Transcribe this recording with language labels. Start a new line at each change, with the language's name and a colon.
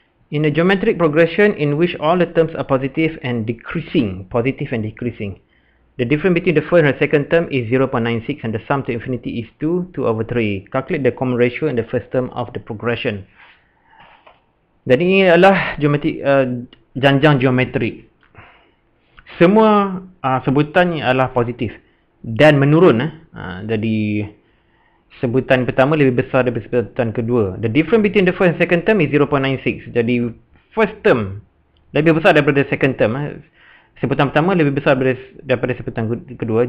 English: In a geometric progression in which all the terms are positive and decreasing, the difference between the first and the second term is 0.96 and the sum to infinity is 2/3. Calculate the common ratio in the first term of the progression.
Malay: Jadi ini adalah janjang geometrik. Semua sebutannya adalah positif dan menurun. Jadi sebutan pertama lebih besar daripada sebutan kedua.
English: The difference between the first and second term is 0.96.
Malay: Jadi
English: first term
Malay: lebih besar daripada
English: second term.
Malay: Sebutan pertama lebih besar daripada sebutan kedua.